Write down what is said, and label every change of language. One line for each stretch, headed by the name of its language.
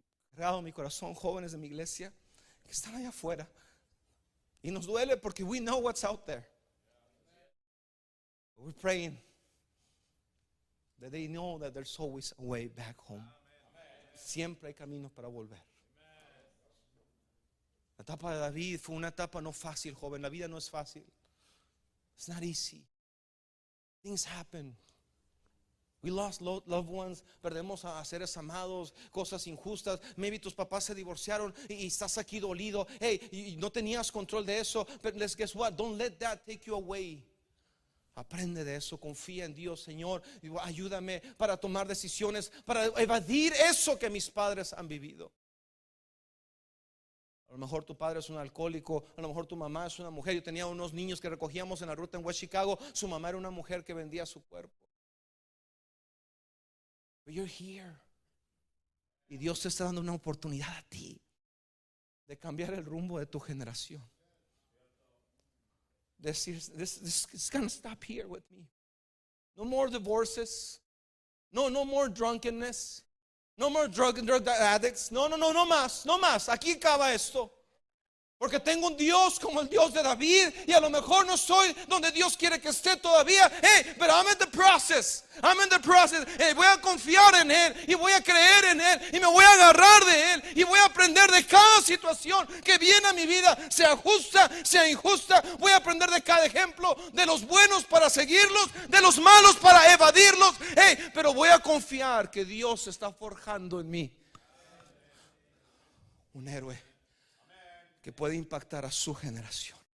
Spanish: Cargado en mi corazón jóvenes de mi iglesia que están allá afuera, y nos duele porque
English: we know what's out there. But we're praying that they know that there's always a way back home.
Spanish: Siempre hay caminos para volver. La etapa de David fue una etapa no fácil, joven. La vida no es fácil.
English: It's not easy. Things happen. We lost loved ones.
Spanish: Perdemos a seres amados, cosas injustas.
English: Maybe
Spanish: tus papás se divorciaron y estás aquí dolido. Hey, y no tenías control de eso.
English: But guess what? Don't let that take you away.
Spanish: Aprende de eso, confía en Dios. Señor, ayúdame para tomar decisiones, para evadir eso que mis padres han vivido. A lo mejor tu padre es un alcohólico, a lo mejor tu mamá es una mujer. Yo tenía unos niños que recogíamos en la ruta en West Chicago. Su mamá era una mujer que vendía su cuerpo.
English: But you're here.
Spanish: Y Dios te está dando una oportunidad a ti de cambiar el rumbo de tu generación. Decir,
English: this is gonna stop here with me. No more divorces. No more drunkenness. No more drug addicts.
Spanish: No más. Aquí acaba esto. Porque tengo un Dios como el Dios de David, y a lo mejor no soy donde Dios quiere que esté todavía.
English: Hey, but I'm in the process.
Spanish: Hey, voy a confiar en Él y voy a creer en Él y me voy a agarrar de Él y voy a aprender de cada situación que viene a mi vida, sea justa, sea injusta. Voy a aprender de cada ejemplo, de los buenos para seguirlos, de los malos para evadirlos. Hey, pero voy a confiar que Dios está forjando en mí un héroe que puede impactar a su generación.